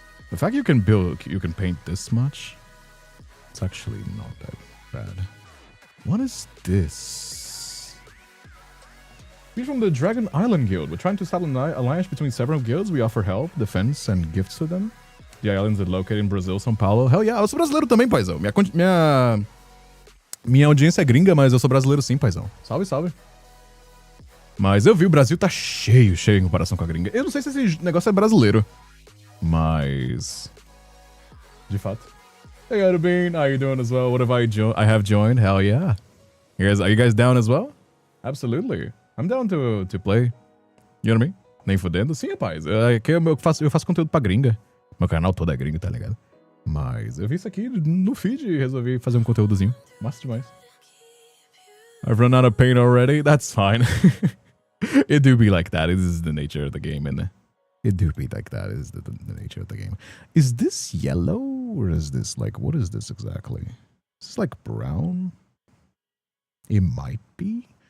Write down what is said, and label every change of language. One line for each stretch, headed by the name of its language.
English: The fact you can paint this much, it's actually not that bad. What is this? We're from the Dragon Island Guild. We're trying to establish an alliance between several guilds. We offer help, defense, and gifts to them. The islands are located in Brazil, São Paulo. Hell yeah,
Portuguese: eu sou brasileiro também, paizão. Minha audiência é gringa, mas eu sou brasileiro sim, paizão. Salve, salve. Mas eu vi, o Brasil tá cheio em comparação com a gringa. Eu não sei se esse negócio é brasileiro. Mas... de fato.
English: Hey, Adabine, how you doing as well? What have I have joined? Hell yeah. Are you guys down as well? Absolutely. I'm down to play. You know what I mean?
Portuguese: Nem fudendo? Sim, rapaz. Aqui eu faço conteúdo pra gringa. Meu canal todo é gringo, tá ligado? Mas eu vi isso aqui no feed e resolvi fazer um conteúdozinho. Massa demais.
English: I've run out of paint already. That's fine. It do be like that. It is the nature of the game, and it do be like that. It is the nature of the game. Is this yellow or is this like, what is this exactly? Is this like brown? It might be.